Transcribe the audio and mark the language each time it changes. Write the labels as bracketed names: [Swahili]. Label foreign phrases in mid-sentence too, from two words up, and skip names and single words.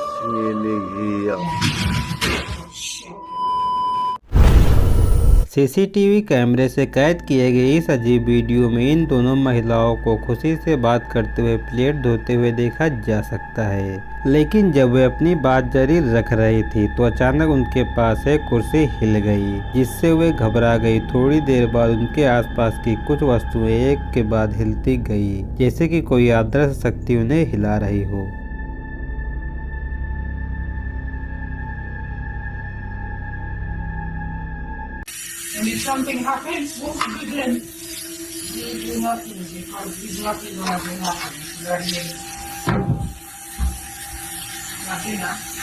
[Indonesian] Ini iya. [Hindi] सीसीटीवी कैमरे से कैद किए गए इस अजीब वीडियो में इन दोनों महिलाओं को खुशी से बात करते हुए प्लेट धोते हुए देखा जा सकता है। लेकिन जब वे अपनी बात जारी रख रही थी तो अचानक उनके पास एक कुर्सी हिल गई, जिससे वे घबरा गई। थोड़ी देर बाद उनके आसपास की कुछ वस्तुएं एक के बाद हिलती गई, जैसे कि कोई अदृश्य शक्ति उन्हें हिला रही हो। [English] And if something happens, what do you do? We do nothing because it's nothing gonna be happening. You know what I mean? Nothing, huh?